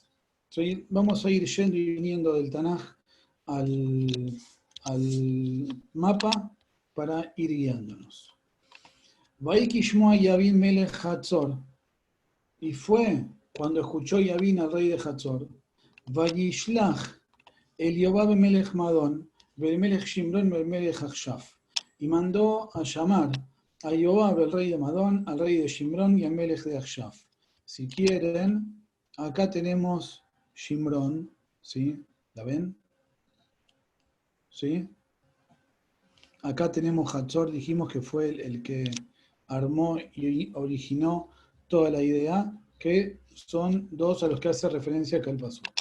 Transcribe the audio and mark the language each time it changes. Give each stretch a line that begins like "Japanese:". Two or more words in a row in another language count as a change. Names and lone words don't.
Spanish: ¿Sí? Vamos a ir yendo y viniendo del Tanaj al mapa para ir guiándonos.
Hebrew: ויהי כשמע יבין מלך חצור.
Spanish: Y fue cuando escuchó Yavin al rey de Hatzor,
Hebrew: וישלח אל יובב מלך מדון, מלך שמרון, מלך אכשף.
Spanish: Y mandó a llamar a Yobab, el rey de Madón, al rey de Shimron y al Melech de Achshaf. Si quieren, acá tenemos Shimron, ¿sí? ¿La ven? ¿Sí? Acá tenemos Hatzor, dijimos que fue el que armó y originó toda la idea, que son dos a los que hace referencia acá el paso.